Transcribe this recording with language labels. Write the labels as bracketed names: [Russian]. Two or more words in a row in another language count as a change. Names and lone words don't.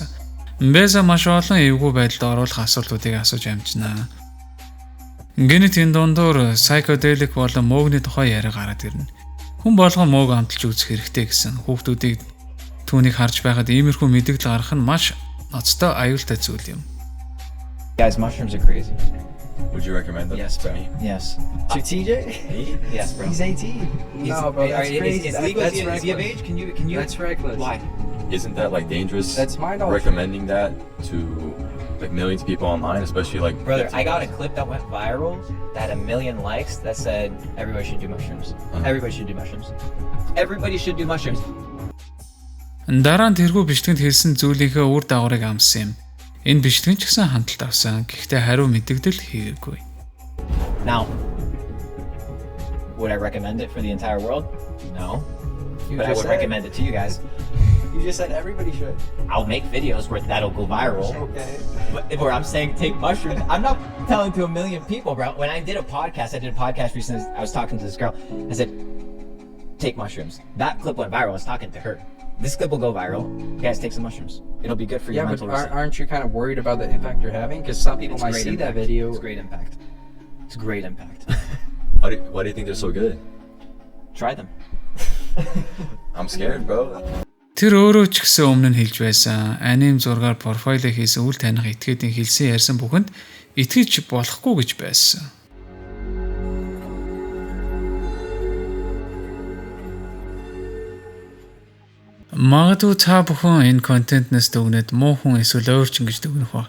[Mongolian] Мбэса маш олон эвгүй байдалд оруулах асуултуудыг асууж амжнаа. Гэнэт энэ дундуур psychedelic болон мөөгний тухай яриа гараад ирнэ. Хүн болгон мөөг амталж үзэх хэрэгтэй гэсэн. Хүүхдүүдийг түүнийг харж байхад иймэрхүү мэдээлэл гаргах нь маш ноцтой аюултай зүйл юм. [English] Guys, mushrooms are crazy. Would you recommend them Yes, to bro. me? Yes. To TJ? Yes, bro. He's 18. No, bro, that's crazy. Is legal? Is he of age? Can you? That's reckless. Why? Isn't that like dangerous? That's my knowledge. Recommending that to like millions of people online, especially like Brother, I got a clip that went viral that had 1 million likes that said everybody should do mushrooms. Everybody should do mushrooms. Everybody should do mushrooms. [Mongolian] Дараа нь тэрхүү бичлэгэнд хэлсэн зүйлийнхээ үр дагаврыг амссан юм. Энэ бичлэг ч гэсэн хандлт авсан. Гэхдээ хариу мэдэгдэл хийгээгүй. [English] Now, would I recommend it for the entire world? No. But I would recommend it to you guys. You just said everybody should. I'll make videos where that'll go viral. Okay. But where I'm saying take mushrooms. I'm not telling to 1 million people, bro. When I did a podcast recently. I was talking to this girl. I said, take mushrooms. That clip went viral. I was talking to her. This clip will go viral. You guys take some mushrooms. It'll be good for your Yeah, but mental reset. aren't you kind of worried about the impact you're having? Because some people It's might great see that impact. video. It's great impact. It's great impact. Why do you think they're so good? Try them. I'm scared, bro. [Mongolian] Тэр өөрөө ч гэсэн өмнө нь хэлж байсан. Аним зургаар профайлыг хийсэн үл таних этгээдийн хэлсэн ярьсан бүхэнд итгэж болохгүй гэж байсан. Магадгүй та бүхэн энэ контентнээс дүгнээд муу хүн эсвэл өөрчин гэж дүгнэх ба.